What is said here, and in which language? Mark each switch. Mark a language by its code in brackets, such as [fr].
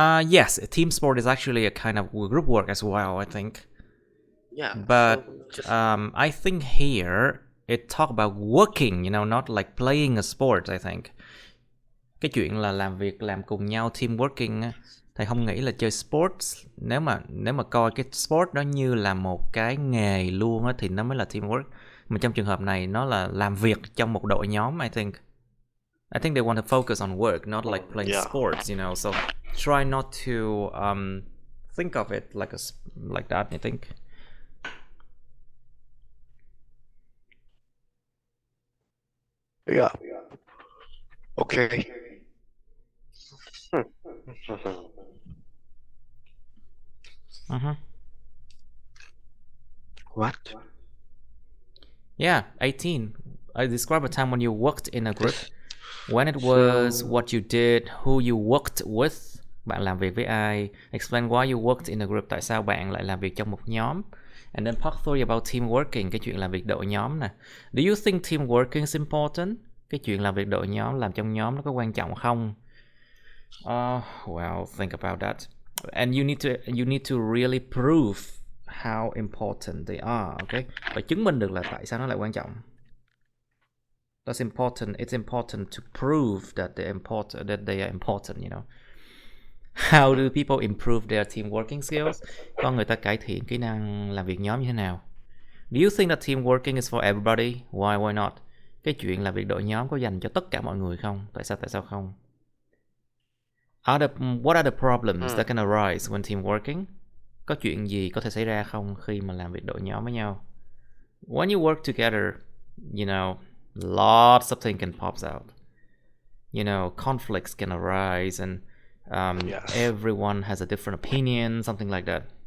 [en] Yes, team sport is actually a kind of group work as well, I think. Yeah. So But just I think here it talk about working, you know, not like playing a sport, I think. [vi] Cái chuyện là làm việc, làm cùng nhau, [en] team working. [vi] thầy không nghĩ là chơi sports, nếu mà coi cái sport đó như là một cái nghề luôn á thì nó mới là teamwork. Mà trong trường hợp này nó là làm việc trong một đội nhóm. [en] I think they want to focus on work, not like playing Yeah. sports, so try not to think of it like that, I think. Yeah. Okay. Hmm. Uh-huh. What? Yeah, 18. I describe a time when you worked in a group. This. When it was, So. what you did, who you worked with. [vi] Bạn làm việc với ai? [en] Explain why you worked in a group. [vi] Tại sao bạn lại làm việc trong một nhóm? [en] And then part 3 about team working. [vi] Cái chuyện làm việc đội nhóm nè. [en] Do you think team working is important? [vi] Cái chuyện làm việc đội nhóm, làm trong nhóm nó có quan trọng không? [en] Well, think about that. And you need to really prove how important they are, okay? [vi] Phải chứng minh được là tại sao nó lại quan trọng. [en] That's important. It's important to prove that they are important. How do people improve their team working skills? [vi] Con người ta cải thiện kỹ năng làm việc nhóm như thế nào? [en] Do you think that team working is for everybody? Why not? [vi] Cái chuyện làm việc đội nhóm có dành cho tất cả mọi người không? Tại sao không? [en] What are the problems that can arise when team working? [vi] Có chuyện gì có thể xảy ra không khi mà làm việc đội nhóm với nhau? [en] When you work together, lots of things can pop out. Conflicts can arise, and Yes. everyone has a different opinion, something like that.